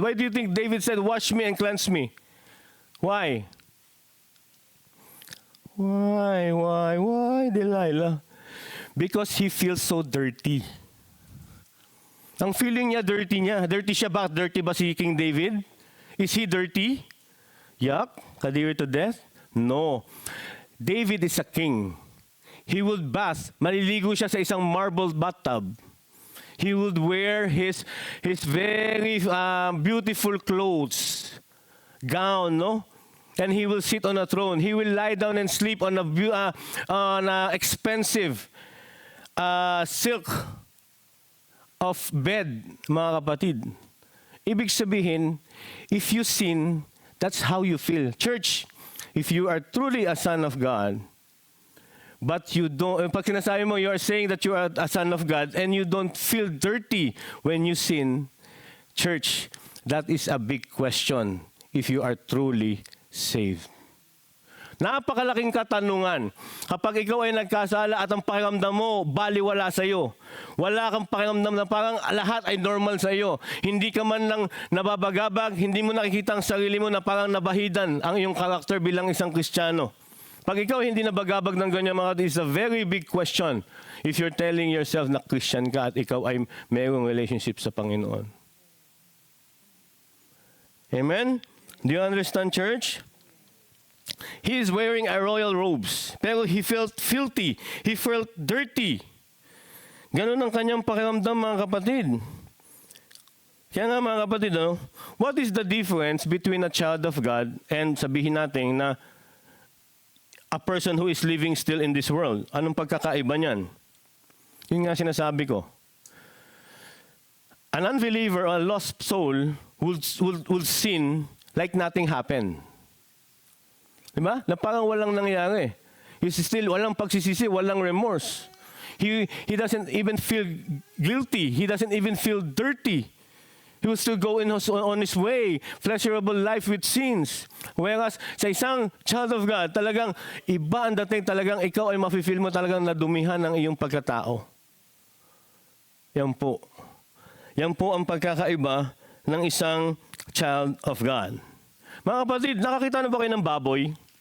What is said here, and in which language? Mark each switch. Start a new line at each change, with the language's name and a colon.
English: Why do you think David said, wash me and cleanse me? Why? Why, Delilah? Because he feels so dirty.
Filipino: Ang feeling niya, dirty niya. Dirty siya ba? Dirty ba si King David?
English: Is he dirty? Yuck,
Filipino: kadiri to death?
English: No. David is a king. He would bath.
Filipino: Maliligo siya sa isang marble bathtub.
English: He would wear his very beautiful clothes, gown, no? And he will sit on a throne. He will lie down and sleep on a expensive silk of bed,
Filipino: mga kapatid. Ibig sabihin,
English: if you sin, that's how you feel. Church, if you are truly a son of God, but you don't,
Filipino: pag sinasabi mo,
English: you are saying that you are a son of God and you don't feel dirty when you sin, church, that is a big question if you are truly saved.
Filipino: Napakalaking katanungan. Kapag ikaw ay nagkasala at ang pakiramdam mo, baliwala sa iyo. Wala kang pakiramdam na parang lahat ay normal sa iyo. Hindi ka man lang nababagabag, hindi mo nakikita ang sarili mo na parang nabahidan ang iyong karakter bilang isang Kristiyano. Pag ikaw hindi nabagabag ng ganyan mga kapatid,
English: it's a very big question if you're telling yourself
Filipino: na Christian ka at ikaw ay mayroong relationship sa Panginoon.
English: Amen? Do you understand, church? He is wearing a royal robes,
Filipino: pero
English: he felt filthy. He felt dirty.
Filipino: Ganun ang kanyang pakiramdam, mga kapatid. Kaya nga, mga kapatid,
English: what is the difference between a child of God and
Filipino: sabihin natin na
English: a person who is living still in this world?
Filipino: Anong pagkakaiba niyan? Yun nga sinasabi ko.
English: An unbeliever or a lost soul will sin like nothing happened. Diba?
Filipino: Na parang walang nangyari.
English: He's still
Filipino: walang pagsisisi, walang
English: remorse. He doesn't even feel guilty. He doesn't even feel dirty. He will still go on his way, pleasurable life with sins.
Filipino: Whereas sa isang child of God, talagang iba ang dating, talagang ikaw ay mafe-feel mo talagang nadumihan ng iyong pagkatao. Yan po. Yan po ang pagkakaiba ng isang child of God. Mga kapatid, nakakita na ba kayo ng baboy?